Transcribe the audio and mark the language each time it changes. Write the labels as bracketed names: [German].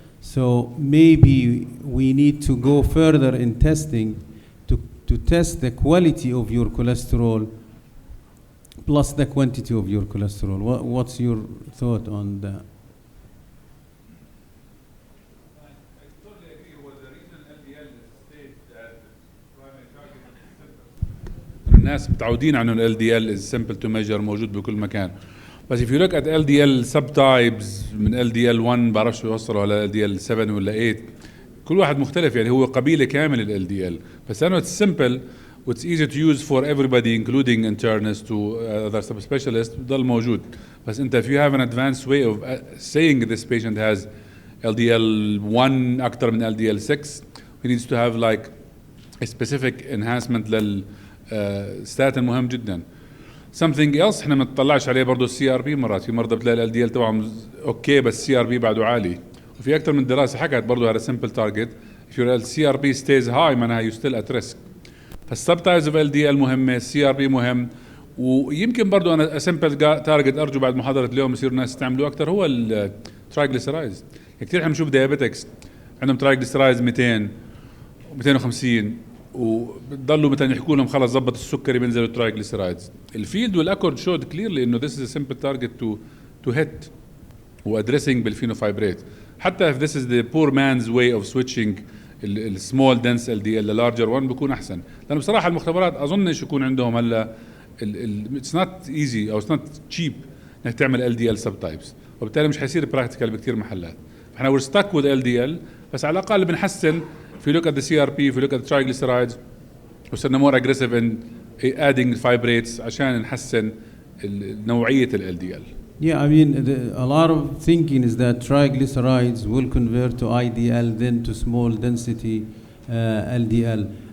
[English] So maybe we need to go further in testing to test the quality of your cholesterol plus the quantity of your cholesterol. What's your thought on that? I totally agree with the reason LDL states that primary target is simple. [Arabic] الناس متعودين على انه LDL [English] is simple to measure [Arabic] موجود بكل مكان. [English] بس if you look at LDL subtypes [Arabic] من LDL 1 بعرفش شو يوصلوا على LDL 7 ولا 8 كل واحد مختلف يعني هو قبيلة كامل ال [English] LDL [Arabic] بس لأنه [English] it's simple it's easy to use for everybody including internists to other subspecialists [Arabic] بضل موجود بس أنت [English] if you have an advanced way of saying this patient has LDL 1 [Arabic] أكتر من [English] LDL 6 he needs to have like a specific enhancement لل statin [Arabic] مهم جدا. [English] something else [Arabic] احنا ما نطلعش عليه برضه السي ار بي مرات في مرضى بتلاقي ال LDL تبعهم اوكي بس السي ار بي بعده عالي وفي اكثر من دراسه حكت برضه هذا [English] simple target if your CRP stays high [Arabic] معناها [English] you still at risk. [Arabic] فالسبتايز اوف LDL مهمه السي ار بي مهم ويمكن برضه انا [English] simple target [Arabic] ارجو بعد محاضره اليوم يصير الناس يستعملوه اكثر هو الترايجليسرايدز. كثير احنا بنشوف دايابيتكس عندهم ترايجليسرايدز 200 و250 وبضلوا مثلا يحكوا لهم خلص ضبط السكري بينزلوا الترايجليسرايدز. الفيلد والاكورد شود كليرلي انه [English] this is a simple target to hit [Arabic] وادريسنج بالفينوفايبريت. حتى [English] if this is the poor man's way of switching [Arabic] السمول dense LDL للارجر 1 بيكون احسن لانه بصراحه المختبرات اظنش يكون عندهم هلا [English] it's not easy [Arabic] او [English] it's not cheap [Arabic] انك تعمل [English] LDL subtypes [Arabic] وبالتالي مش حيصير براكتيكال بكثير محلات. احنا [English] we're stuck with LDL [Arabic] بس على الاقل بنحسن [English] if you look at the CRP if you look at the triglycerides [Arabic] وصرنا [English] more aggressive in adding fibrates [Arabic] عشان نحسن نوعية ال [English] LDL. Yeah, I mean, a lot of thinking is that triglycerides will convert to IDL, then to small density LDL.